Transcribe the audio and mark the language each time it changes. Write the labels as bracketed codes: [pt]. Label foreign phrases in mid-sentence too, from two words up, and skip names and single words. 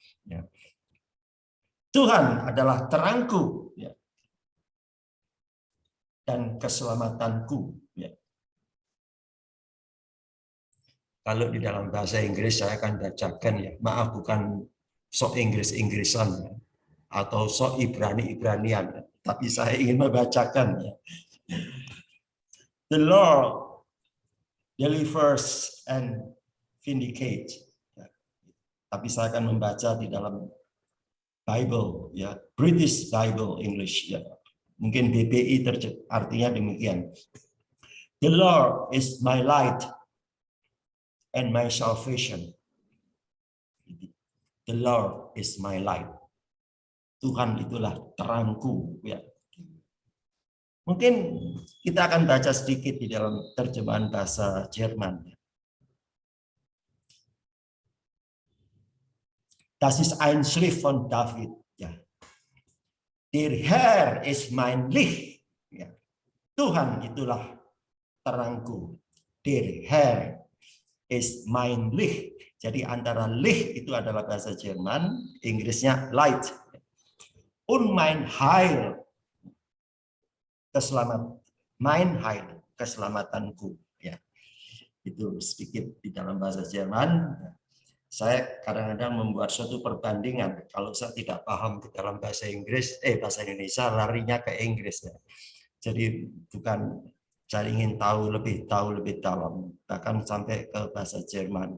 [id] Tuhan adalah terangku dan keselamatanku. Kalau di dalam bahasa Inggris saya akan bacakan ya, maaf bukan sok Inggris-Inggrisan atau sok Ibrani-Ibranian, tapi saya ingin membacakan ya. [en] The Lord delivers and vindicates. [id] Tapi saya akan membaca di dalam Bible ya, [en] British Bible English [id] ya. Mungkin BBI artinya demikian. [en] The Lord is my light and my salvation. The Lord is my light. [id] Tuhan itulah terangku ya. Mungkin kita akan baca sedikit di dalam terjemahan bahasa Jerman. [de] Das ist ein Schrift von David. Ja. Der Herr ist mein Licht. [id] Ya. Tuhan itulah terangku. [de] Der Herr ist mein Licht. [id] Jadi antara Licht itu adalah bahasa Jerman, Inggrisnya light. [de] Und mein Heil, keselamat. Mein Heil, [id] keselamatanku. Ya. Itu sedikit di dalam bahasa Jerman. Saya kadang-kadang membuat suatu perbandingan. Kalau saya tidak paham di dalam bahasa Inggris, bahasa Indonesia, larinya ke Inggris. Ya. Jadi bukan saya ingin tahu lebih dalam, bahkan sampai ke bahasa Jerman.